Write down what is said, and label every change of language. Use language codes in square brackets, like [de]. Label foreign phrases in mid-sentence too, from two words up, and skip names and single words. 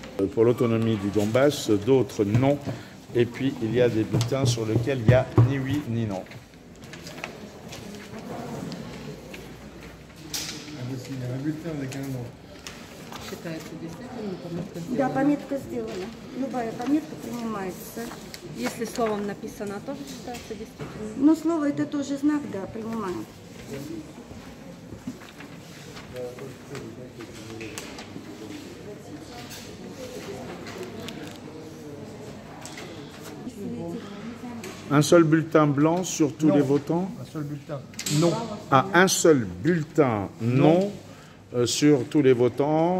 [fr] pour l'autonomie du Donbass, d'autres non. Et puis il y a des bulletins sur lesquels il n'y a ni oui ni non. Un bulletin avec un nom. [ru] Считается действительно пометка Да, сделана. пометка сделана. Любая пометка принимается. Если словом написано, тоже считается действительно. Но слово это тоже знак, да, принимаем. [fr] Un seul bulletin blanc sur tous Non. les votants? Un seul bulletin. Non. Ah, un seul bulletin non sur tous les votants.